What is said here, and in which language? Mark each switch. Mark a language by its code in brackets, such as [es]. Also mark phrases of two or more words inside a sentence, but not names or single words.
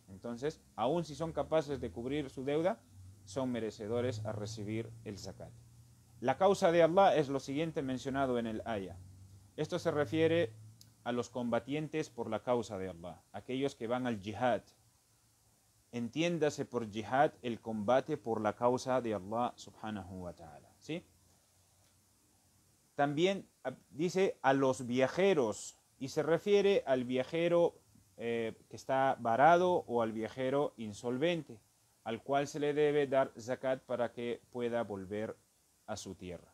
[es] Entonces, aun si son capaces de cubrir su deuda, son merecedores a recibir el zakat. La causa de Allah es lo siguiente mencionado en el ayah. Esto se refiere a los combatientes por la causa de Allah, aquellos que van al jihad. Entiéndase por jihad el combate por la causa de Allah [ar] سبحانه وتعالى. [es] ¿Sí? También dice a los viajeros, y se refiere al viajero que está varado o al viajero insolvente, al cual se le debe dar zakat para que pueda volver a su tierra.